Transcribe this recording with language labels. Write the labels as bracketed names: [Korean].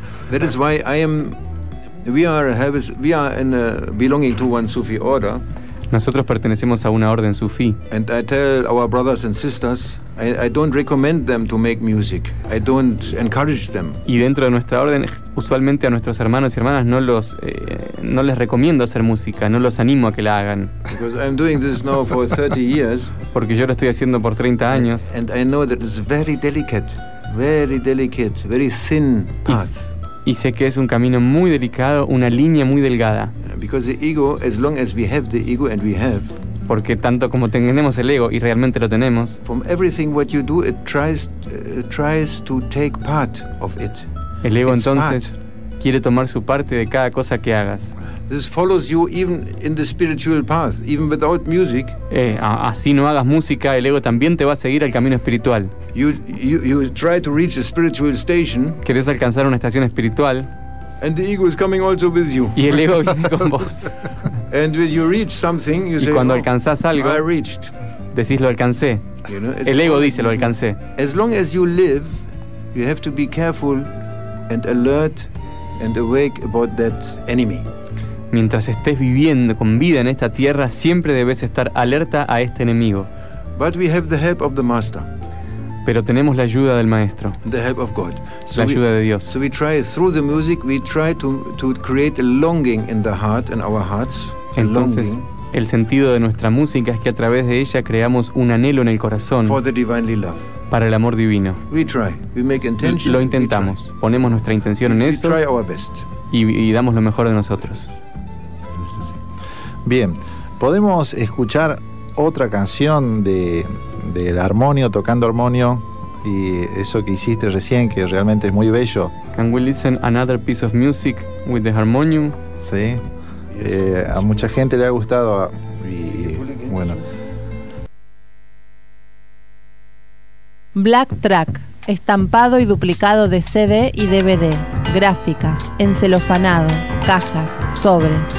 [English] That is why we are belonging to one Sufi order. [Spanish] Nosotros pertenecemos a una orden sufí. [English] And I tell our brothers and sisters, I don't recommend them to make music. I don't encourage them. [Spanish] Y dentro de nuestra orden, usualmente a nuestros hermanos y hermanas no les recomiendo hacer música, no los animo a que la hagan. [English] Because I'm doing this now for 30 years. [Spanish] Porque yo lo estoy haciendo por 30 años. [English] And I know that it's very delicate, very thin path. [Spanish] Y sé que es un camino muy delicado, una línea muy delgada. [English] Because the ego, as long as we have the ego, and we have. [Spanish] Porque tanto como tenemos el ego y realmente lo tenemos. [English] From everything what you do, it tries to take part of it. [Spanish] El ego entonces quiere tomar su parte de cada cosa que hagas. [English] This follows you even in the spiritual path, even without music. [Spanish] Así no hagas música, el ego también te va a seguir al camino espiritual. [English] You try to reach a spiritual station. [Spanish] Quieres alcanzar una estación espiritual. [English] And the ego is coming also with you. [Spanish] Y el ego viene con vos. [English] And when you reach something, you [Spanish] y [English] say, [Spanish] cuando alcanzás algo, [English] I reached. [Spanish] Decís lo alcancé. [English] You know, [Spanish] el ego dice lo alcancé. [English] As long as you live, you have to be careful and alert and awake about that enemy. [Spanish] Mientras estés viviendo con vida en esta tierra, siempre debes estar alerta a este enemigo. [English] But we have the help of the master. [Spanish] Pero tenemos la ayuda del maestro. [English] The help of God. [Spanish] La ayuda de Dios. [English] So we try through the music, we try to create a longing in the heart, in our hearts. [Spanish] Entonces, el sentido de nuestra música es que a través de ella creamos un anhelo en el corazón. [English] For the divinely love. [Spanish] Para el amor divino. [English] We try. We make intention. [Spanish] Lo intentamos. [English] We try. [Spanish] Ponemos nuestra intención en eso. [English] We try our best. [Spanish] Y damos lo mejor de nosotros. Bien, podemos escuchar otra canción del armonio, tocando armonio, y eso que hiciste recién, que realmente es muy bello. [English] Can we listen another piece of music with the harmonium? [Spanish] Sí, a mucha gente le ha gustado, y bueno. Black Track, estampado y duplicado de CD y DVD, gráficas, encelofanado, cajas, sobres.